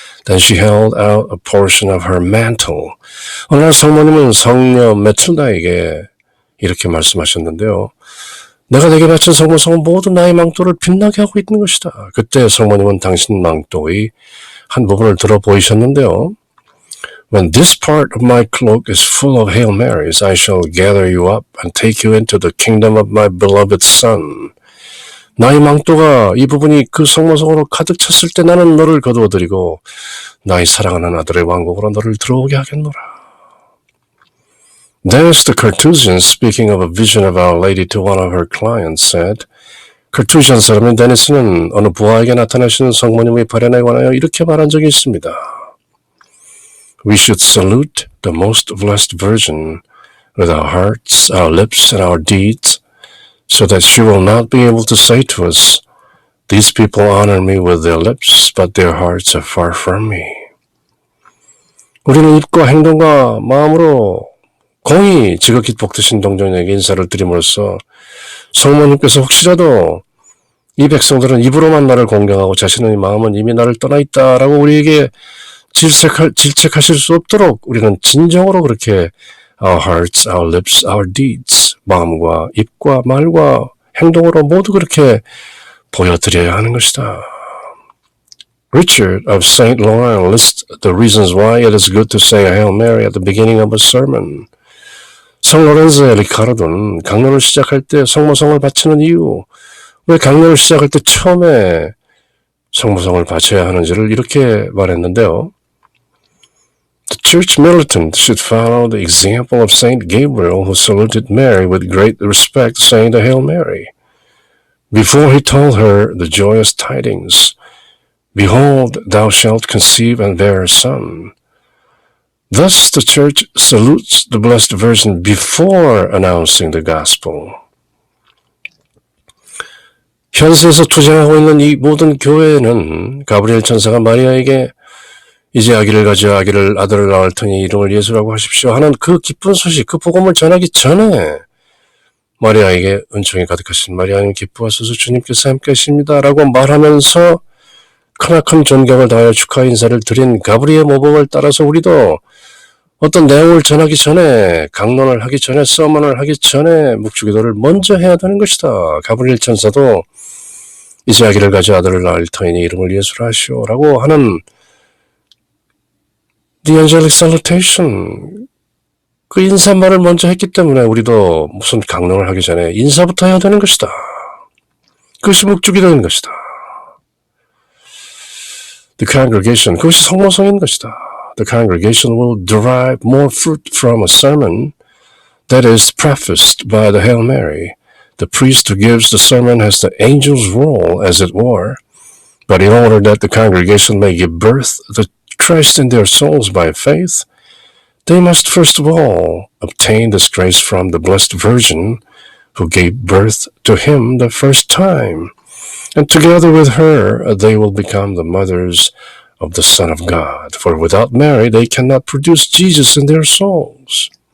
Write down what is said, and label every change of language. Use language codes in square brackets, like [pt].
[en] Then she held out a portion of her mantle. [ko] 어느 날 성모님은 성녀 메틸다에게 이렇게 말씀하셨는데요. 내가 내게 바친 성모성은 모두 나의 망토를 빛나게 하고 있는 것이다. 그때 성모님은 당신 망토의 한 부분을 들어 보이셨는데요. [en] When this part of my cloak is full of Hail Marys, I shall gather you up and take you into the kingdom of my beloved Son. [ko] 나의 망토가 이 부분이 그 성모성으로 가득 찼을 때 나는 너를 거두어들이고 나의 사랑하는 아들의 왕국으로 너를 들어오게 하겠노라. [en] Dennis the Carthusian, speaking of a vision of Our Lady to one of her clients, said, [ko] 카르투시안 사람인 데니스는 어느 부하에게 나타나시는 성모님의 발현에 관하여 이렇게 말한 적이 있습니다. [en] We should salute the most blessed Virgin with our hearts, our lips, and our deeds, so that she will not be able to say to us, These people honor me with their lips, but their hearts are far from me. [ko] 우리는 입과 행동과 마음으로 공히 지극히 복되신 동정에게 인사를 드림으로써 성모님께서 혹시라도 이 백성들은 입으로만 나를 공경하고 자신의 마음은 이미 나를 떠나 있다라고 우리에게 질책하실 수 없도록 우리는 진정으로 그렇게 [en] Our hearts, our lips, our deeds, [ko] 마음과 입과 말과 행동으로 모두 그렇게 보여드려야 하는 것이다. [en] Richard of St. Laurent lists the reasons why it is good to say a Hail Mary at the beginning of a sermon. [ko] 성 로렌스의 리카르도는 강론을 시작할 때 성모성을 바치는 이유, 왜 강론을 시작할 때 처음에 성모성을 바쳐야 하는지를 이렇게 말했는데요. [en] The church militant should follow the example of Saint Gabriel, who saluted Mary with great respect, saying the Hail Mary, before he told her the joyous tidings, Behold, thou shalt conceive and bear a son. Thus the church salutes the Blessed Virgin before announcing the gospel. [ko] 현세에서 투쟁하고 있는 이 모든 교회는 가브리엘 천사가 마리아에게 이제 아기를 가져 아들을 낳을 터니 이름을 예수라고 하십시오 하는 그 기쁜 소식, 그 복음을 전하기 전에 마리아에게 은총이 가득하신 마리아님 기뻐하소서 주님께서 함께 하십니다 라고 말하면서 크나큰 존경을 다하여 축하 인사를 드린 가브리엘 모범을 따라서 우리도 어떤 내용을 전하기 전에, 강론을 하기 전에, 서먼을 하기 전에 묵주기도를 먼저 해야 되는 것이다. 가브리엘 천사도 이제 아기를 가져 아들을 낳을 터이니 이름을 예수라 하시오 라고 하는 [en] The Angelic Salutation, [ko] 그 인사말을 먼저 했기 때문에 우리도 무슨 강론을 하기 전에 인사부터 해야 되는 것이다. 그것이 묵주기도인 것이다. [en] The congregation, [ko] 그것이 성모성인 것이다. [en] The congregation will derive more fruit from a sermon that is prefaced by the Hail Mary. The priest who gives the sermon has the angel's role, as it were, but in order that the congregation may give birth to Christ in their souls by faith, they must first of all obtain this grace from the Blessed Virgin who gave birth to him the first time, and together with her they will become the mothers of the Son of God, for without Mary they cannot produce Jesus in their souls.